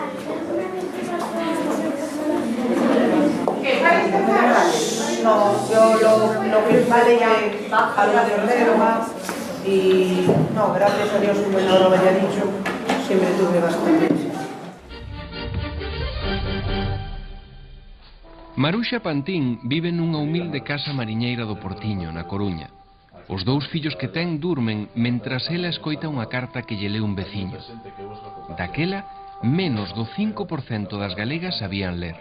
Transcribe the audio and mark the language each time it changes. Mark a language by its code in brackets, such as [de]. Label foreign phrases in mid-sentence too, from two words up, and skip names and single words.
[es] No, yo lo que vale ya algo de reserva y no, gracias a Dios, como no lo había dicho, siempre tuve bastante. [gl] Maruxa Pantín vive nunha humilde casa mariñeira do Portiño, na Coruña. Os dous fillos que ten durmen mentras ela escoita unha carta que lle leu un veciño. Daquela, menos do 5% das galegas sabían ler.